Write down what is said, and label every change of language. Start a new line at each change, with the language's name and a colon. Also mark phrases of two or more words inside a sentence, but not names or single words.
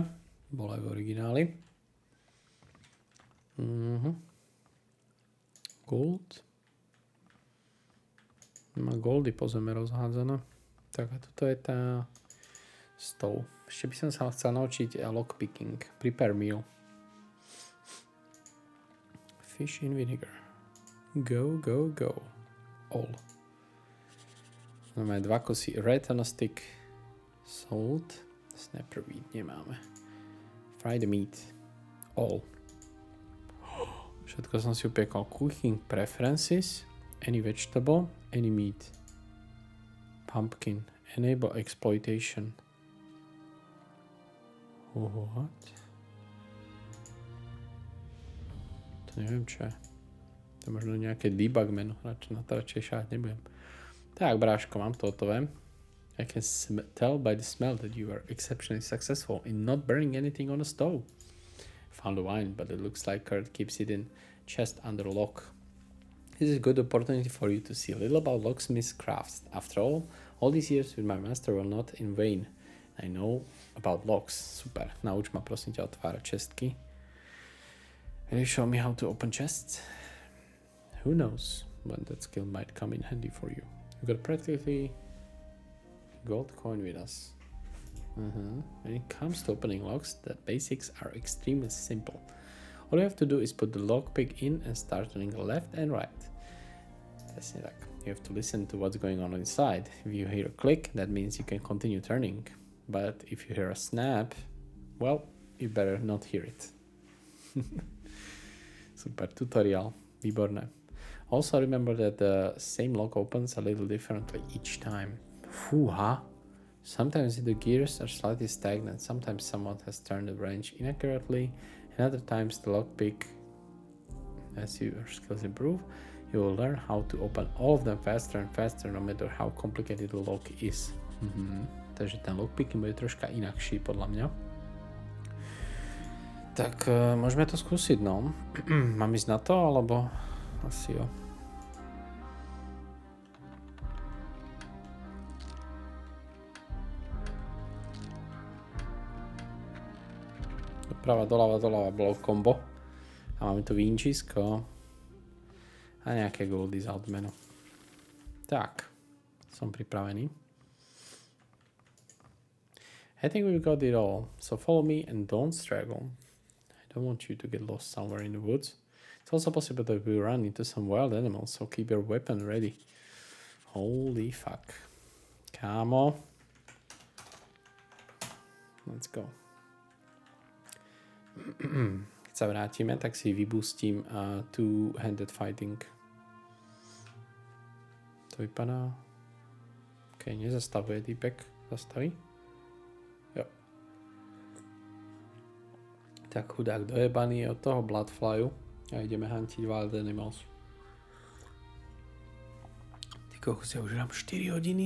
Slovak: Bol aj v origináli. Gold. Má goldy po zeme rozhádzané. Tak a toto je tá stove. Ešte by som sa chcel naučiť lockpicking.
English: Prepare meal. Fish in vinegar. Go, go, go. All. Máme 2 kusy red on a stick. Salt. Snapperweed nemáme. Fry the meat. All.
Slovak: Všetko som si upiekol.
English: Cooking preferences. Any vegetable. Any meat. Pumpkin. Enable exploitation.
Slovak: What? To neviem čo je. To je možno nejaké debug menu. Na to radšej šáť nebudem. Tak, bráško, mám to hotové.
English: I can tell by the smell that you are exceptionally successful in not burning anything on the stove. Found the wine, but it looks like Kurt keeps it in chest under lock. This is a good opportunity for you to see a little about locksmith's crafts. After all these years with my master were not in vain. I know about locks.
Slovak: Super. Nauč ma prosím ťa otvárať čestky.
English: Will you show me how to open chests? Who knows when that skill might come in handy for you. You've got practically gold coin with us. When it comes to opening locks, the basics are extremely simple. All you have to do is put the lockpick in and start turning left and right.
Slovak: Presne tak.
English: You have to listen to what's going on inside. If you hear a click, that means you can continue turning. But if you hear a snap, well, you better not hear it.
Slovak: Super tutorial. Výborné.
English: Also remember that the same lock opens a little differently each time.
Slovak: Fúha.
English: Sometimes the gears are slightly stagnant. Sometimes someone has turned the wrench inaccurately. And other times the lockpick, as your skills improve, you will learn how to open all of them faster and faster, no matter how complicated the lock is.
Slovak: Takže ten lockpick bude troška inakší podľa mňa. Tak môžeme to skúsiť, no. Mám ísť na to, alebo asi jo. Doprava, doľava bolo kombo. A máme tu vínčisko. A nejaké goldy za odmenu. Tak, som pripravený.
English: I think we've got it all, so follow me and don't straggle. I don't want you to get lost somewhere in the woods. It's also possible that we run into some wild animals, so keep your weapon ready. Holy fuck. Kámo. Let's go.
Slovak: Keď sa vrátime, tak si vybustím
English: two-handed fighting.
Slovak: To vypadá... OK, nezastavuje týpek. Zastaví? Jo. Tak chudák dojebaný je od toho Bloodflyu a ideme hantiť
English: Wild Animals.
Slovak: Ty kokos, ja už dám 4 hodiny.